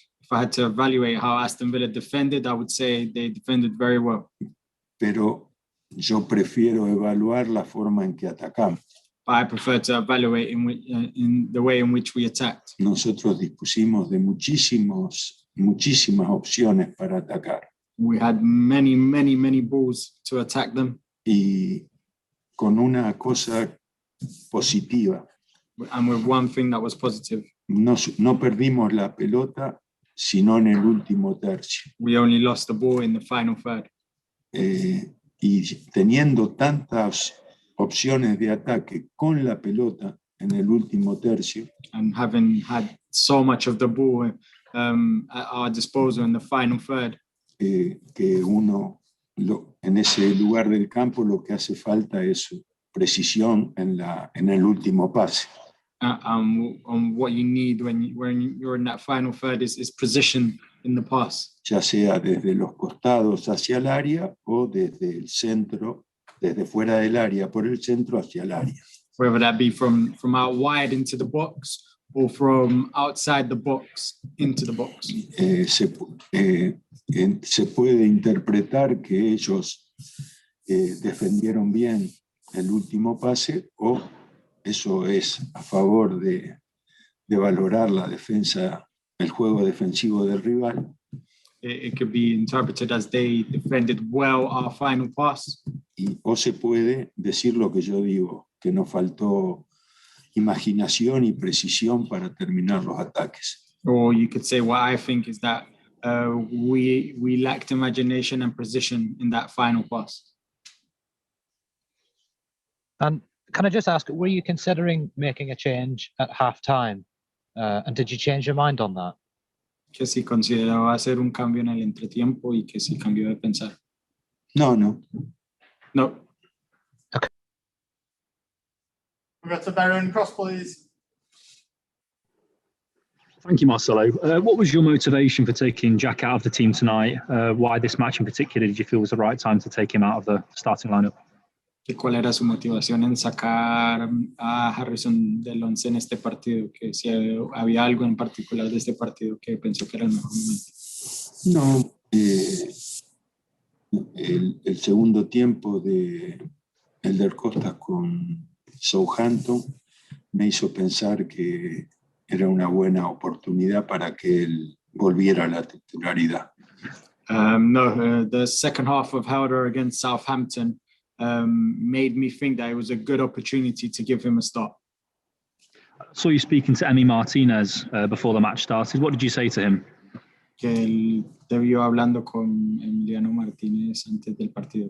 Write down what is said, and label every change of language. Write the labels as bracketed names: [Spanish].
[English] If I had to evaluate how Aston Villa defended, I would say they defended very well. [Spanish] Pero yo prefiero evaluar la forma en que atacamos. [English] But I prefer to evaluate in the way in which we attacked. [Spanish] Nosotros dispusimos de muchísimas opciones para atacar. [English] We had many balls to attack them. [Spanish] Y con una cosa positiva. [English] And with one thing that was positive. [Spanish] No perdimos la pelota, sino en el último tercio. [English] We only lost the ball in the final third. [Spanish] Y teniendo tantas opciones de ataque con la pelota en el último tercio. [English] And having had so much of the ball at our disposal in the final third. [Spanish] Que uno en ese lugar del campo lo que hace falta es precisión en el último pase. [English] What you need when you're in that final third is precision in the pass. [Spanish] Ya sea desde los costados hacia el área o desde el centro, desde fuera del área por el centro hacia el área. [English] Whether that be from out wide into the box or from outside the box into the box. [Spanish] Se puede interpretar que ellos defendieron bien el último pase, o eso es a favor de valorar la defensa, el juego defensivo del rival. [English] It could be interpreted as they defended well our final pass. [Spanish] O se puede decir lo que yo digo, que nos faltó imaginación y precisión para terminar los ataques. [English] Or you could say what I think is that we lacked imagination and precision in that final pass. And can I just ask, were you considering making a change at half-time? And did you change your mind on that? [Spanish] Que si consideraba hacer un cambio en el entretiempo y que si cambió de pensar. No. [English] No. Okay. We go to Baron Cross, please. Thank you, Marcelo. What was your motivation for taking Jack out of the team tonight? Why this match in particular did you feel was the right time to take him out of the starting lineup? [Spanish] ¿Cuál era su motivación en sacar a Harrison del 11 en este partido? Que si había algo en particular de este partido que pensó que era el mejor momento. No, el segundo tiempo de Elder Costas con Southampton me hizo pensar que era una buena oportunidad para que él volviera a la titularidad. [English] The second half of Helder against Southampton made me think that it was a good opportunity to give him a start. I saw you speaking to Emi Martinez before the match started. What did you say to him? [Spanish] Que él te vio hablando con Emiliano Martínez antes del partido.